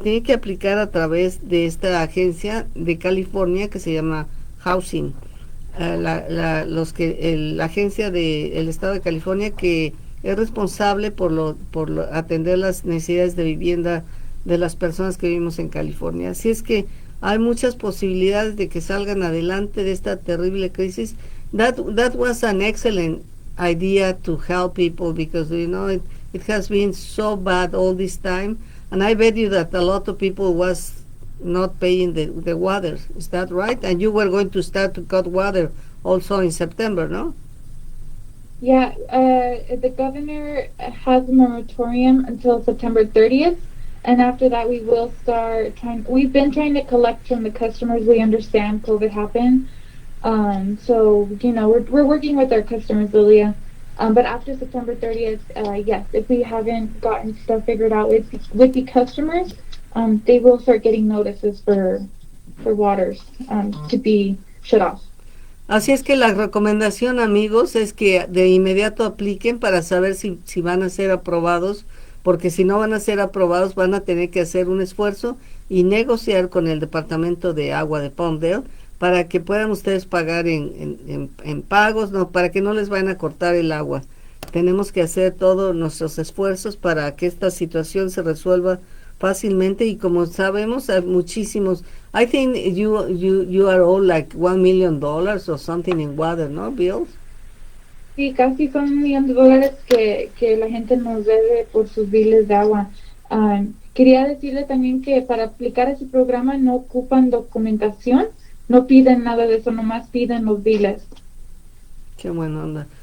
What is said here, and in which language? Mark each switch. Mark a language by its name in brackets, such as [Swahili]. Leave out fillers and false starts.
[Spanish] Tiene que aplicar a través de esta agencia de California que se llama Housing, la agencia del estado de California, que es responsable por atender las necesidades de vivienda de las personas que vivimos en California. Así es que hay muchas posibilidades de que salgan adelante de esta terrible crisis. [English] That was an excellent idea to help people, because it has been so bad all this time. and I bet you that a lot of people was not paying the water. Is that right? And you were going to start to cut water also in September, no? Yeah, the governor has a moratorium until September 30th, and after that we will start trying. We've been trying to collect from the customers. We understand COVID happened, so we're working with our customers, Lilia. But after September 30th, yes, if we haven't gotten stuff figured out with the customers, they will start getting notices for waters to be shut off. [Spanish] Así es que la recomendación, amigos, es que de inmediato apliquen para saber si van a ser aprobados, porque si no van a ser aprobados van a tener que hacer un esfuerzo y negociar con el Departamento de Agua de Palmdale para que puedan ustedes pagar en pagos, no, para que no les vayan a cortar el agua. Tenemos que hacer todos nuestros esfuerzos para que esta situación se resuelva fácilmente, y como sabemos hay muchísimos. [English] I think you are all like $1 million or something in water, no, bills? [Spanish] Sí, casi son $1 millón que la gente nos debe por sus biles de agua. Quería decirle también que para aplicar ese programa no ocupan documentación, no piden nada de eso, nomás piden los biles. Qué buena onda.